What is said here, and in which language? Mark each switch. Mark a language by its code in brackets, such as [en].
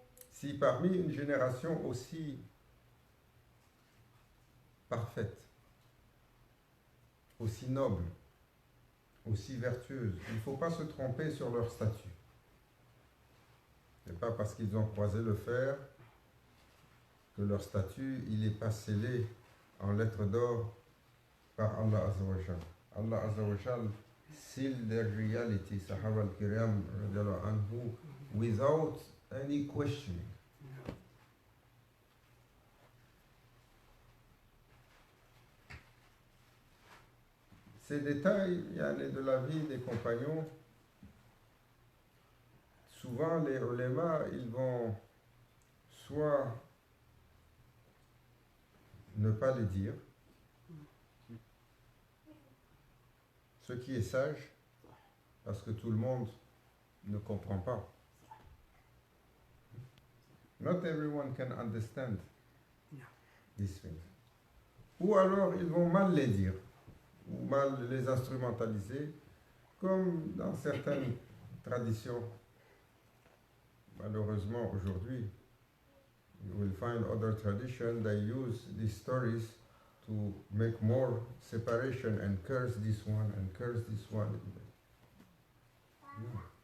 [fr] Si parmi une génération aussi parfaite, aussi noble, aussi vertueuse, il ne faut pas se tromper sur leur statut. Ce n'est pas parce qu'ils ont croisé le fer que leur statut il n'est pas scellé en lettres d'or par Allah Azza wa Jal. [en] Allah Azza wa Jal seal their reality, Sahaba al-Kiram radiallahu anhu, without any questioning. [fr] Ces détails de la vie des compagnons, souvent les ulémas, ils vont soit ne pas les dire, ce qui est sage, parce que tout le monde ne comprend pas. [en] Not everyone can understand these things. [fr] Ou alors ils vont mal les dire, ou mal les instrumentaliser, comme dans certaines traditions. Malheureusement, aujourd'hui, [en] you will find other traditions, they use these stories to make more separation and curse this one and curse this one. No.